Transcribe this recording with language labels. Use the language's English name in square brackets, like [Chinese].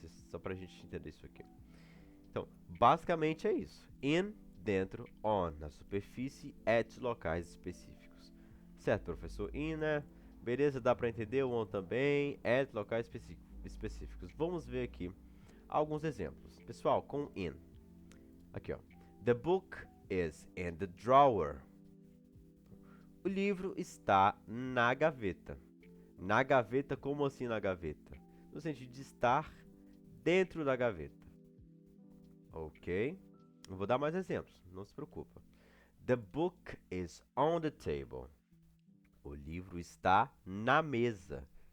[Portuguese] Só pra gente entender isso aqui. Então, basicamente é isso. In, dentro, on, na superfície, at, locais específicos. Certo, professor? In, né? Beleza, dá para entender. O on também, at, locais específicos. Vamos ver aqui alguns exemplos. Pessoal, com in. Aqui, ó. [English] The book is in the drawer. [Portuguese] O livro está na gaveta. Na gaveta, como assim na gaveta? No sentido de estar dentro da gaveta. Ok? Eu vou dar mais exemplos, não se preocupa. [English] The book is on the table. [Portuguese] O livro está na mesa.